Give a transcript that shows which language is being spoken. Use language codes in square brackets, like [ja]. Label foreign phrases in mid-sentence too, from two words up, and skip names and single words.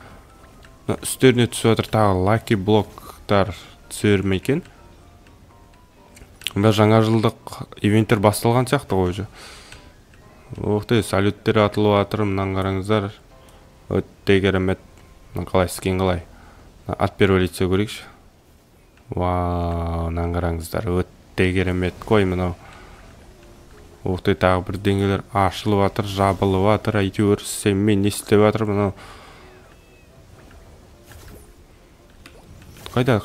[kk] Үстеріне түсіп жатыр тағы лаки блоктар түсер ме екен? Жаңа жылдық ивенттер басталған сияқты ғой уже. Оқтай, салюттер атылып жатыр. Мынаны қараңыздар. Өте керемет. Қалай скин қалай? [ru] От первого лица [kk] көрейікші. Вау, мынаны қараңыздар. Өте керемет қой мынау. Оқтай, тағы бірдеңелер ашылып жатыр, жабылып жатыр. Әйтеуір сенмен не істеп жатыр мынау. Қайда?